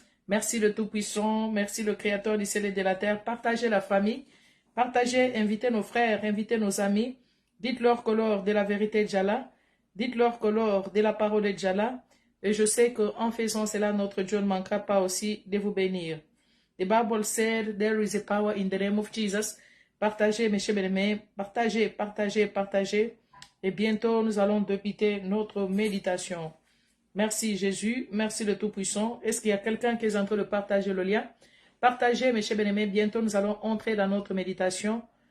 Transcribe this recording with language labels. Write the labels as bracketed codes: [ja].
[fr] Merci, le Tout-Puissant. Merci, le Créateur du ciel et de la terre. Partagez la famille. Partagez, invitez nos frères, invitez nos amis. Dites-leur que l'or de la vérité est déjà là. Dites-leur que l'or de la parole est déjà là. Et je sais qu'en faisant cela, notre Dieu ne manquera pas aussi de vous bénir. [en] The Bible said, there is a power in the name of Jesus. [fr] Partagez, mes chers bien-aimés. Partagez, partagez, partagez. Et bientôt, nous allons débuter notre méditation. Merci Jésus. Merci le Tout-Puissant. Est-ce qu'il y a quelqu'un qui est en train de partager le lien? Partagez, mes chers bien-aimés. Bientôt, nous allons entrer dans notre méditation.